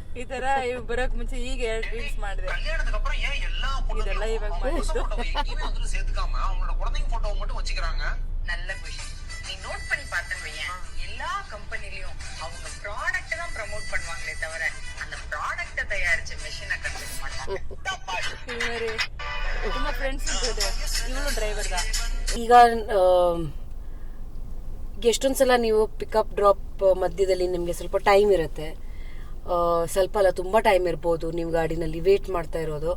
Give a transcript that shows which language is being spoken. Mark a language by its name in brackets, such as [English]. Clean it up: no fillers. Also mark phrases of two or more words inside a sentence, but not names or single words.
[Kannada] ತರ ಇವ್ ಬರೋಕ್ ಮುಂಚೆ ಈಗ 2 ರೀಲ್ಸ್ ಮಾಡಿದೆ. ಇದೆಲ್ಲ ಇವಾಗ ಮಾಡಿದ್ದು. [Tamil] நல்ல விஷயம். நீ நோட் பண்ணி பார்த்தேன்னு வையேன், எல்லா கம்பெனிலயும் அவங்க ப்ராடக்ட் தான் ப்ரமோட் பண்ணுவாங்களே தவிர அந்த ப்ராடக்ட தயாரிச்ச மெஷினை கண்டுக்க மாட்டாங்க. [Kannada] ತುಂಬಾ ಫ್ರೆಂಡ್ಸ್ ಇದ್ದಾರೆ. ಇವಳು ಡ್ರೈವರ್ ದಾ. ಈಗ ಎಷ್ಟೊಂದ್ಸಲ ನೀವು [English] pickup drop [Kannada] ಮಧ್ಯದಲ್ಲಿ ನಿಮಗೆ ಸ್ವಲ್ಪ ಟೈಮ್ ಇರುತ್ತೆ, ಸ್ವಲ್ಪ ಅಲ್ಲ ತುಂಬ ಟೈಮ್ ಇರ್ಬೋದು ನೀವು ಗಾಡಿನಲ್ಲಿ ವೇಟ್ ಮಾಡ್ತಾ ಇರೋದು.